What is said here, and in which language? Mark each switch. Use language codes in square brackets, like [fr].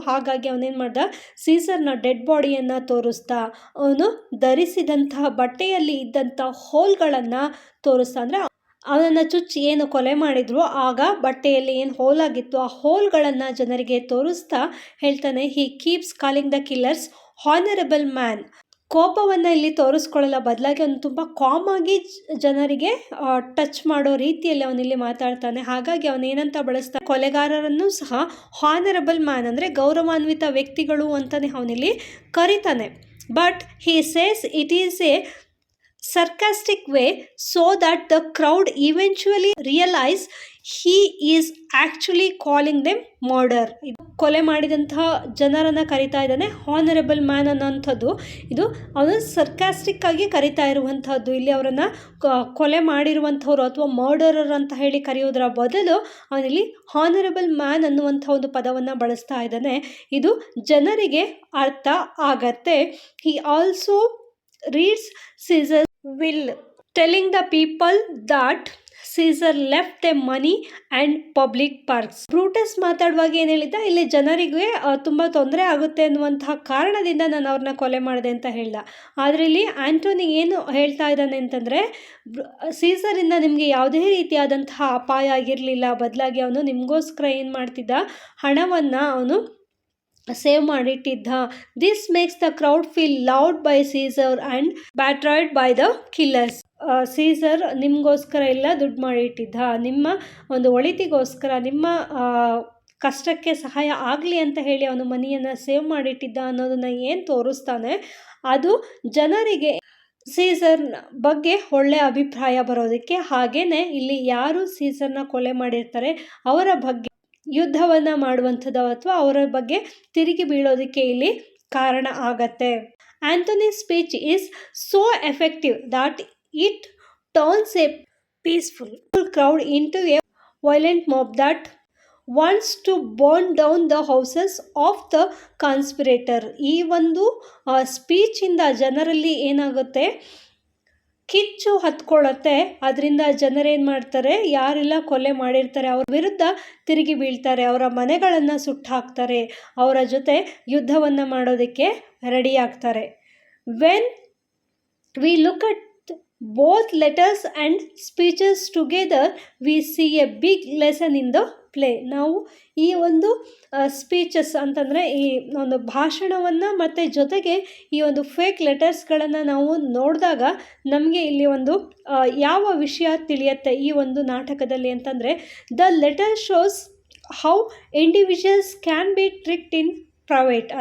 [kn] ಹಾಗಾಗಿ ಅವನೇನು ಮಾಡ್ದ, ಸೀಸರ್ನ ಡೆಡ್ ಬಾಡಿಯನ್ನು ತೋರಿಸ್ತಾ ಅವನು ಧರಿಸಿದಂತಹ ಬಟ್ಟೆಯಲ್ಲಿ ಇದ್ದಂಥ ಹೋಲ್ಗಳನ್ನು ತೋರಿಸ್ತಾ, ಅಂದರೆ ಅವನನ್ನು ಚುಚ್ಚಿ ಏನು ಕೊಲೆ ಮಾಡಿದ್ರು ಆಗ ಬಟ್ಟೆಯಲ್ಲಿ ಏನು ಹೋಲಾಗಿತ್ತು ಆ ಹೋಲ್ಗಳನ್ನು ಜನರಿಗೆ ತೋರಿಸ್ತಾ ಹೇಳ್ತಾನೆ, [en] He keeps calling the killers honourable man. [kn] ಕೋಪವನ್ನು ಇಲ್ಲಿ ತೋರಿಸ್ಕೊಳ್ಳಲ್ಲ, ಬದಲಾಗಿ ಅವನು ತುಂಬ ಕಾಮಾಗಿ ಜನರಿಗೆ ಟಚ್ ಮಾಡೋ ರೀತಿಯಲ್ಲಿ ಅವನಿಲ್ಲಿ ಮಾತಾಡ್ತಾನೆ. ಹಾಗಾಗಿ ಅವನೇನಂತ ಬಳಸ್ತಾನೆ, ಕೊಲೆಗಾರರನ್ನು ಸಹ ಹಾನರಬಲ್ ಮ್ಯಾನ್ ಅಂದರೆ ಗೌರವಾನ್ವಿತ ವ್ಯಕ್ತಿಗಳು ಅಂತಲೇ ಅವನಿಲ್ಲಿ ಕರೀತಾನೆ. [en] But he says it is a sarcastic way so that the crowd eventually realize he is actually calling them murder. [kn] ಕೊಲೆ ಮಾಡಿದಂತಹ ಜನರನ್ನು ಕರಿತಾ ಇದ್ದಾನೆ ಹಾನರಬಲ್ ಮ್ಯಾನ್ ಅನ್ನೋಂಥದ್ದು. ಇದು ಅವನು ಸರ್ಕಾಸ್ಟಿಕ್ ಆಗಿ ಕರಿತಾ ಇರುವಂಥದ್ದು. ಇಲ್ಲಿ ಅವರನ್ನು ಕೊಲೆ ಮಾಡಿರುವಂಥವ್ರು ಅಥವಾ ಮರ್ಡರರ್ ಅಂತ ಹೇಳಿ ಕರೆಯೋದರ ಬದಲು ಅವನಿಲ್ಲಿ ಹಾನರಬಲ್ ಮ್ಯಾನ್ ಅನ್ನುವಂಥ ಒಂದು ಪದವನ್ನು ಬಳಸ್ತಾ ಇದ್ದಾನೆ. ಇದು ಜನರಿಗೆ ಅರ್ಥ ಆಗತ್ತೆ. [en] He also reads Caesar's will, telling the people that Caesar left them money and public parks. [kn] Brutus ಮಾತಾಡುವಾಗ ಏನು ಹೇಳಿದ್ದ, ಇಲ್ಲಿ ಜನರಿಗೆ ತುಂಬ ತೊಂದರೆ ಆಗುತ್ತೆ ಅನ್ನುವಂತಹ ಕಾರಣದಿಂದ ನಾನು ಅವ್ರನ್ನ ಕೊಲೆ ಮಾಡಿದೆ ಅಂತ ಹೇಳ್ದ. ಆದರೆ ಇಲ್ಲಿ ಆ್ಯಂಟೋನಿ ಏನು ಹೇಳ್ತಾ ಇದ್ದಾನೆ ಅಂತಂದರೆ, ಸೀಸರಿಂದ ನಿಮಗೆ ಯಾವುದೇ ರೀತಿಯಾದಂತಹ ಅಪಾಯ ಆಗಿರಲಿಲ್ಲ, ಬದಲಾಗಿ ಅವನು ನಿಮಗೋಸ್ಕರ ಏನು ಮಾಡ್ತಿದ್ದ, ಹಣವನ್ನು ಅವನು save ಮಾಡಿಟ್ಟಿದ್ದ. [en] This makes the crowd feel loved by Caesar and betrayed by the killers. [kn] Caesar ನಿಮಗೋಸ್ಕರ ಎಲ್ಲ ದುಡ್ಡು ಮಾಡಿಟ್ಟಿದ್ದ, ನಿಮ್ಮ ಒಂದು ಒಳಿತಿಗೋಸ್ಕರ, ನಿಮ್ಮ ಕಷ್ಟಕ್ಕೆ ಸಹಾಯ ಆಗಲಿ ಅಂತ ಹೇಳಿ ಅವನು ಮನಿಯನ್ನು ಸೇವ್ ಮಾಡಿಟ್ಟಿದ್ದ ಅನ್ನೋದನ್ನು ಏನು ತೋರಿಸ್ತಾನೆ, ಅದು ಜನರಿಗೆ ಸೀಸರ್ ಬಗ್ಗೆ ಒಳ್ಳೆ ಅಭಿಪ್ರಾಯ ಬರೋದಕ್ಕೆ, ಹಾಗೇನೆ ಇಲ್ಲಿ ಯಾರು ಸೀಸರ್ನ ಕೊಲೆ ಮಾಡಿರ್ತಾರೆ ಅವರ ಬಗ್ಗೆ ಯುದ್ಧವನ್ನ ಮಾಡುವಂಥದ್ದು ಅಥವಾ ಅವರ ಬಗ್ಗೆ ತಿರುಗಿ ಬೀಳೋದಕ್ಕೆ ಇಲ್ಲಿ ಕಾರಣ ಆಗತ್ತೆ. [en] Antony speech is so effective that it turns a peaceful crowd into a violent mob that wants to burn down the houses of the conspirator. [kn] ಈ ಒಂದು ಸ್ಪೀಚಿಂದ ಜನರಲ್ಲಿ ಏನಾಗುತ್ತೆ, ಕಿಚ್ಚು ಹತ್ಕೊಳ್ಳುತ್ತೆ. ಅದರಿಂದ ಜನರೇನು ಮಾಡ್ತಾರೆ, ಯಾರೆಲ್ಲ ಕೊಲೆ ಮಾಡಿರ್ತಾರೆ ಅವ್ರ ವಿರುದ್ಧ ತಿರುಗಿ ಬೀಳ್ತಾರೆ, ಅವರ ಮನೆಗಳನ್ನು ಸುಟ್ಟಾಕ್ತಾರೆ, ಅವರ ಜೊತೆ ಯುದ್ಧವನ್ನು ಮಾಡೋದಕ್ಕೆ ರೆಡಿ ಆಗ್ತಾರೆ. [en] When we look at both letters and speeches together, we see a big lesson in the play. [kn] ನಾವು ಈ ಒಂದು ಸ್ಪೀಚಸ್ ಅಂತಂದರೆ ಈ ಒಂದು ಭಾಷಣವನ್ನು ಮತ್ತು ಜೊತೆಗೆ ಈ ಒಂದು ಫೇಕ್ ಲೆಟರ್ಸ್ಗಳನ್ನು ನಾವು ನೋಡಿದಾಗ ನಮಗೆ ಇಲ್ಲಿ ಒಂದು ಯಾವ ವಿಷಯ ತಿಳಿಯುತ್ತೆ ಈ ಒಂದು ನಾಟಕದಲ್ಲಿ ಅಂತಂದರೆ, [en] The letter shows how individuals can be tricked in private.